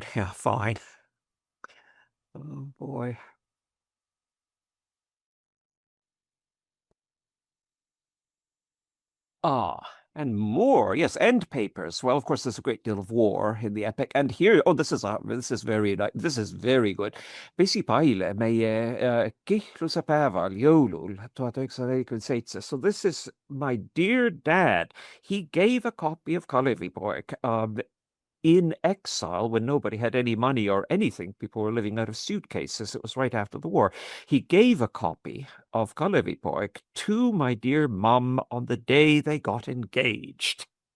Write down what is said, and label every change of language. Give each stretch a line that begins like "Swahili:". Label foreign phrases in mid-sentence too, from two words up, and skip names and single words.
English: Yeah, fine. Oh, boy. And more. Yes, end papers. Well, of course, there's a great deal of war in the epic. And here, this is very good.
Estonian: Vesipaile meie kihluse päeval jõulul 1947.
English: So this is my dear dad. He gave a copy of Kalevipoeg in exile when nobody had any money or anything. People were living out of suitcases. It was right after the war. He gave a copy of Kalevipoeg to my dear mum on the day they got engaged.